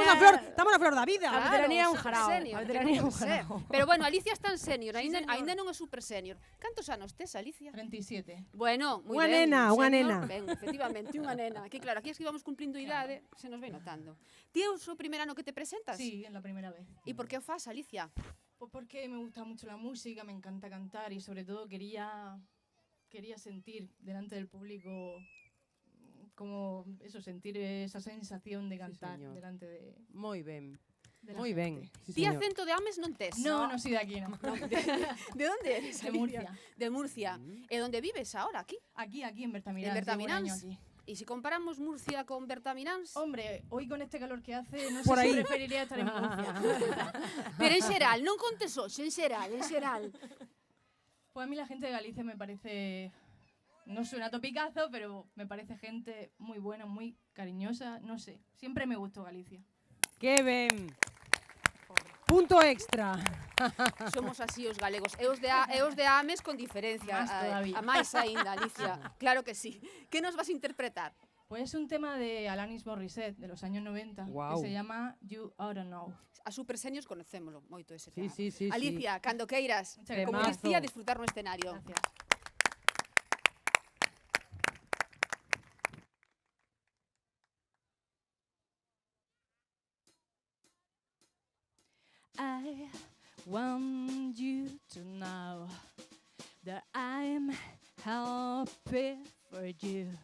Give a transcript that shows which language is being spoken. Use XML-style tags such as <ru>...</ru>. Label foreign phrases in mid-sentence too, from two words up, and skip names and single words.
<gl>Estamos na flor da vida. A veteranía é un super jarao, senior, a veteranía é un que ten que ser. jarao. Pero bueno, Alicia está en senior,</gl> <es>señor.</es> <gl>ainda non é super senior. Cantos anos tes, Alicia? 37. Bueno, moi Unha ben. nena, unha senior, nena. Ben, efectivamente, unha nena. Aquí, claro, aquí</gl> <es>es que</es> <gl>íbamos cumplindo idade, se nos vai notando. Ti é o primeiro ano que te presentas?</gl> <es>Sí, en la primera vez.</es> <gl>E por que o fas, Alicia?</gl> <es>Pues porque me gusta mucho la música, me encanta cantar y sobre todo quería sentir delante del público como eso, sentir esa sensación de cantar señor. delante de</es> <gl>Moi ben.</gl> <es>la</es> <gl>Moi ben.</gl> <es>gente. Sí,</es> <gl>Ti</gl> <es>señor.</es> <gl>acento de Ames non tes?</gl> <es>No, no soy de aquí, no.</es> <gl>De onde eres,</gl> <es>De</es> <gl>Alicia?</gl> <es>Murcia.</es> <gl>De Murcia. E onde vives ahora, aquí?</gl> <es>Aquí en Bertamiráns. ¿En Bertamiráns? llevo un año aquí.</es> <gl>E se comparamos Murcia con Bertamiráns?</gl> <es>Hombre, hoy con este calor que hace, no Por sé ahí. si preferiría estar en Murcia.</es> <gl>Pero en xeral, non contes hoxe, en xeral, en xeral.</gl> <es>Pues a mí la gente de Galicia me parece, no suena topicazo, pero me parece gente muy buena, muy cariñosa, no sé. Siempre me gustó Galicia.</es> <gl>Que ben. Punto extra. Somos así os galegos. E os de Ames con diferencia.</gl> <es>Más todavía.</es> <gl>A máis aínda, Alicia. Claro que sí. Que nos vas a interpretar?</gl> <es>Pues es un tema de Alanis Morissette de los años 90 Guau. que se llama You Oughta Know.</es> <gl>A super seniors conocémolo moito ese tema.</gl> <es>Sí.</es> <gl>Alicia, cando queiras,</gl> <es>Muchas</es> <gl>como</gl> <es>gracias.</es> <gl>dicía, disfrutar no escenario.</gl> <es>Gracias.</es> <en>I want you to know that I'm happy for you.</en>